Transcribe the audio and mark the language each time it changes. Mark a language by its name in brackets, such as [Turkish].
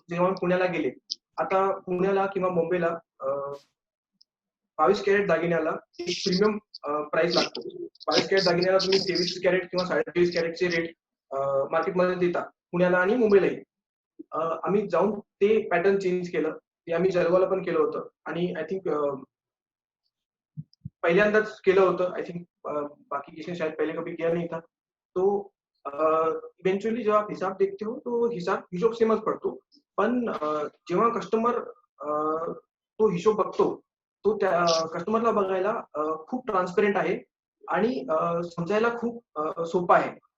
[Marathi] जेव्हा मी पुण्याला गेले, आता पुण्याला किंवा मुंबईला 22 कॅरेट दागिन्याला एक प्रीमियम प्राइस लागतो. 22 कॅरेट दागिन्याला तुम्ही 23 कॅरेट किंवा 23.5 कॅरेटचे रेट मार्केटमध्ये देता, पुण्याला आणि मुंबईलाही. आम्ही जाऊन ते पॅटर्न चेंज केलं. ते आम्ही जळगावला पण केलं होतं आणि आय थिंक पहिल्यांदाच केलं होतं. [Hindi] आय थिंक बाकी किसी ने शायद पहले कभी किया नहीं था. [Marathi] तो इव्हेंच्युअली जेव्हा [Hindi] हिसाब देखते हो तो [Marathi] हिशोब सेमच पडतो. पण जेव्हा कस्टमर तो हिशोब बघतो, तो त्या कस्टमरला बघायला खूप ट्रान्सपरंट आहे आणि समजायला खूप सोपं आहे.